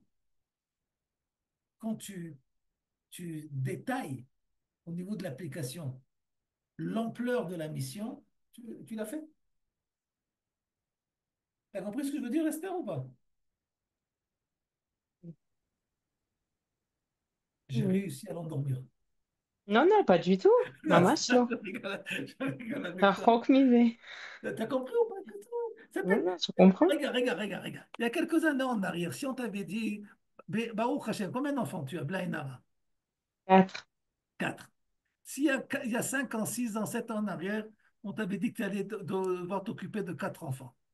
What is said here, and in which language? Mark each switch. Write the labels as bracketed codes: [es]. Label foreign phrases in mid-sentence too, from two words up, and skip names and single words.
[fr] Quand tu détailles au niveau de l'application l'ampleur de la mission, tu l'as fait. Tu as compris ce que je veux dire, Esther, ou pas? J'ai Mhm. réussi à l'endormir. Non, non, pas du tout. Non, [he] Mamש לא. [fr] je rigole avec toi. [he] רחוק מזה. [fr] T'as compris ou pas que tout? Ça Non, s'appelle- non, je comprends. Regarde. Il y a quelques années en arrière, si on t'avait dit, [he] ברוך השם, [fr] combien d'enfants tu as, Blainara? 4. 4. Il y a 5 ans, 6 ans, 7 ans en arrière, on t'avait dit que tu allais devoir t'occuper de 4 enfants.